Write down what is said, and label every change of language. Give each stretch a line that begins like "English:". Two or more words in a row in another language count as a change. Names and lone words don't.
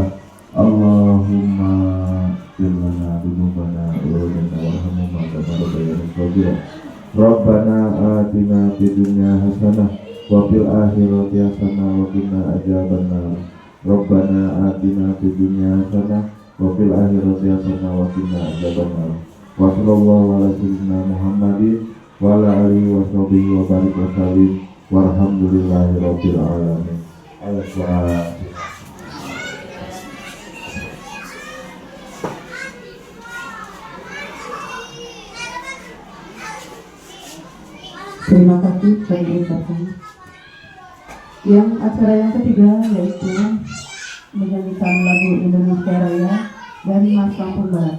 Arabic: اللهم لنا ذنوبنا ولوالدينا وارحمهما كما ربياني صغيرا. ربنا آتنا في الدنيا حسنة وفي الآخرة حسنة وقنا عذاب النار. ربنا آتنا في الدنيا حسنة وفي الآخرة حسنة وقنا عذاب النار. وصلى الله على سيدنا محمد وعلى آله وصحبه وبارك وسلم والحمد لله رب العالمين. الفاتحة.
Indonesian: Terima kasih saya ucapkan. Yang acara yang ketiga yaitu menyanyikan lagu Indonesia Raya dari Mas Lampung Barat.